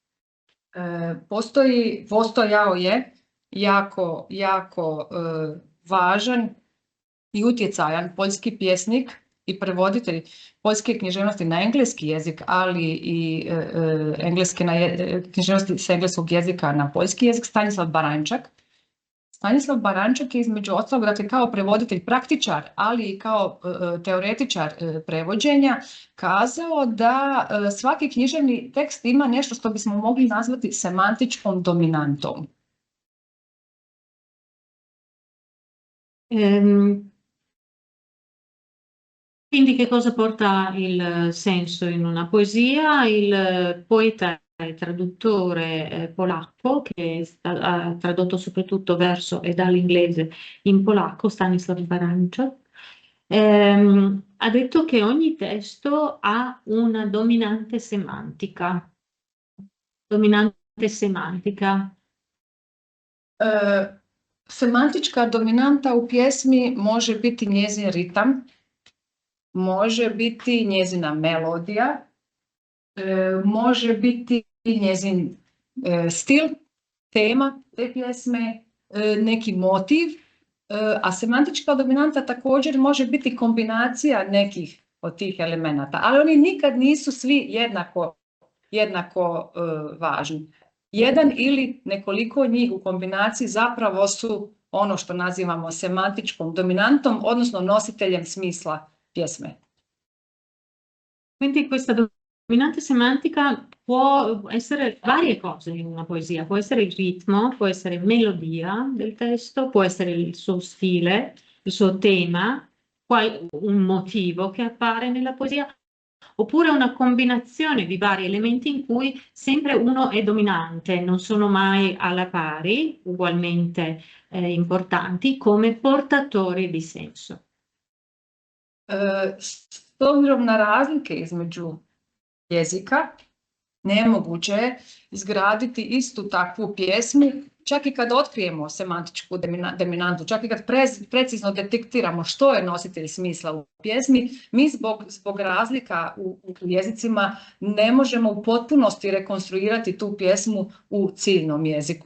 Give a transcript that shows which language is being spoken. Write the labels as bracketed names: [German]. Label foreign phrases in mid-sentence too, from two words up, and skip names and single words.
[Croatian] Postojao je jako važan i utjecajan poljski pjesnik i prevoditelj poljske književnosti na engleski jezik, ali i književnosti s engleskog jezika na poljski jezik, Stanislav Baranjčak. Stanislav Baranjčak je između ostalog, dakle kao prevoditelj praktičar, ali i kao teoretičar prevođenja, kazao da svaki književni tekst ima nešto što bismo mogli nazvati semantičkom dominantom. [Italian] Quindi che cosa porta il senso in una poesia? Il poeta e traduttore polacco che ha tradotto soprattutto verso e dall'inglese in polacco, Stanislav Baranjčak, ha detto che ogni testo ha una dominante semantica. Dominante semantica. [Croatian] Semantička dominanta u pjesmi može biti njezin ritam, može biti njezina melodija, može biti njezin stil, tema te pjesme, neki motiv, a semantička dominanta također može biti kombinacija nekih od tih elemenata, ali oni nikad nisu svi jednako važni. Jedan ili nekoliko njih u kombinaciji zapravo su ono što nazivamo semantičkom dominantom, odnosno nositeljem smisla pjesme. [Italian] Quindi questa dominante semantica può essere varie cose in una poesia, può essere il ritmo, può essere melodia del testo, può essere il suo stile, il suo tema, un motivo che appare nella poesia, oppure una combinazione di vari elementi in cui sempre uno è dominante, non sono mai alla pari, ugualmente importanti come portatori di senso. [Croatian] S obzirom na razlike između jezika, Nemoguće je izgraditi istu takvu pjesmu, čak i kad otkrijemo semantičku dominantu, čak i kad precizno detektiramo što je nositelj smisla u pjesmi, mi zbog razlika u jezicima ne možemo u potpunosti rekonstruirati tu pjesmu u ciljnom jeziku.